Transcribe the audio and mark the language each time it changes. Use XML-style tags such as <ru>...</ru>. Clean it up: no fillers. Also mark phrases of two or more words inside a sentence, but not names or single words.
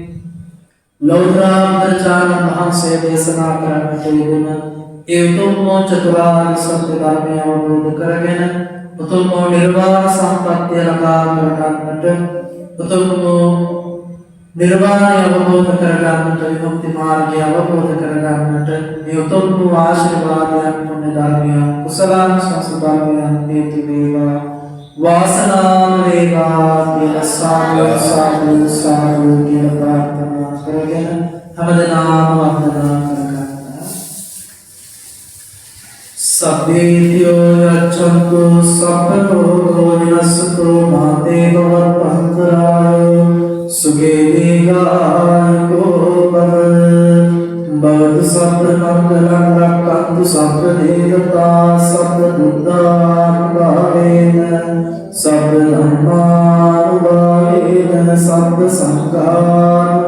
<si>ලෞතර බුදුචානන් වහන්සේ දේශනා කරන්නට යෙදුන ඒ උතුම් චතුරාර්ය සත්‍ය ධර්මය අවබෝධ කරගෙන උතුම් නිර්වාණ සම්පත්තිය ලබා ගන්නට උතුම් නිර්වාණය අවබෝධ කරගන්නට විමුක්ති මාර්ගය අවබෝධ කරගන්නට මේ උතුම් ආශිර්වාදයන් පුණ්‍ය ධර්මයන් කුසලාන සංසදායන් හේතු වේවා. වාසනාව වේවා කියලා සාදු සාදු සාදු කියලා ප්‍රාර්ථනා කරගෙන හැමදෙනාම වන්දනා කරගන්න.</si> <pi>සබ්බේතියෝ යච්ඡන්තු සබ්බතෝ විනස්සතෝ මාතේ භවත්පන්තරායෝ සුගේ දීඝායුකෝ භවතු සබ්බ මංගලං රක්ඛන්තු සබ්බ දේවතා සබ්බ බුද්ධානුභාවේන සබ්බ ධම්මානුභාවේන සබ්බ සංඝානුභාවේන</pi>